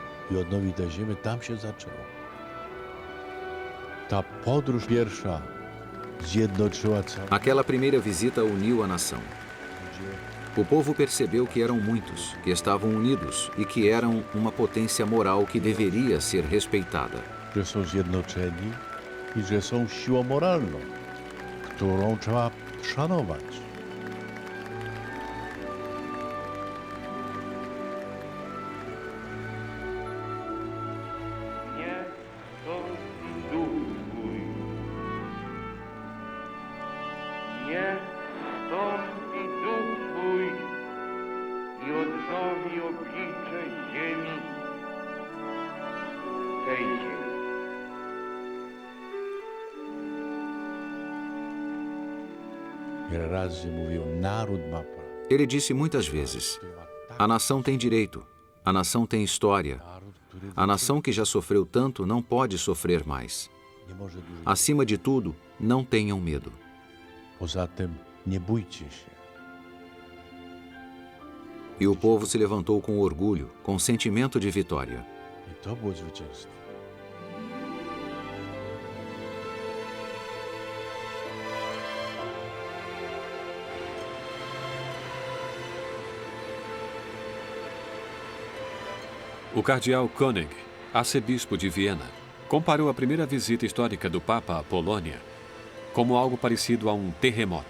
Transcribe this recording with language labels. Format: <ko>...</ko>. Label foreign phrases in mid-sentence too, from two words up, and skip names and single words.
<pt>Aquela primeira visita uniu a nação. O povo percebeu que eram muitos, que estavam unidos e que eram uma potência moral que deveria ser respeitada.</pt> <pl>Że są zjednoczeni i że są siłą moralną, którą trzeba szanować. Nie stąpi duch Twój. Nie stąpi duch Twój i odnowi oblicze ziemi tej ziemi. Wiele razy mówił, naród ma prawo.</pl> <pt>Ele disse muitas vezes: a nação tem direito, a nação tem história. A nação que já sofreu tanto não pode sofrer mais.</pt> <pl>Nie może dłużej.</pl> <pt>Acima de tudo, não tenham medo.</pt> <pl>Poza tym, nie bójcie się.</pl> <pt>E o povo se levantou com orgulho, com sentimento de vitória.</pt> <pl>I to było zwycięstwo.</pl> <pt>O cardeal Koenig, arcebispo de Viena, comparou a primeira visita histórica do Papa à Polônia como algo parecido a um terremoto.</pt>